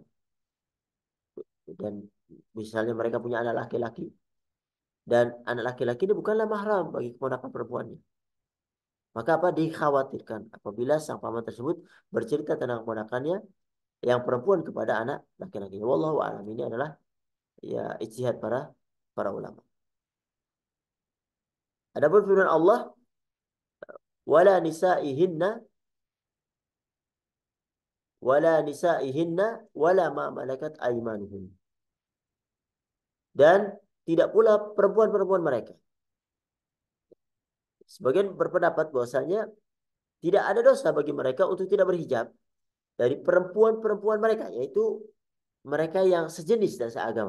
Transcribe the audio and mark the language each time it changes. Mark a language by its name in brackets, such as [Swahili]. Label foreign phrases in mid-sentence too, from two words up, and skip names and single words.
[Indonesian] Dan misalnya mereka punya anak laki-laki dan anak laki-laki ini bukanlah mahram bagi keponakan perempuannya. Maka apa dikhawatirkan apabila sang paman tersebut bercerita tentang keponakannya yang perempuan kepada anak laki-lakinya. [Arabic] والله أعلم. [Indonesian] Ini adalah ya ijtihad para ulama. Adapun firman Allah [Arabic] ولا نسائهن ولا نسائهن ولا ما ملكت أيمانهم. [Indonesian] Dan tidak pula perempuan-perempuan mereka. Sebagian berpendapat bahwasanya tidak ada dosa bagi mereka untuk tidak berhijab dari perempuan-perempuan mereka, yaitu mereka yang sejenis dan seagama.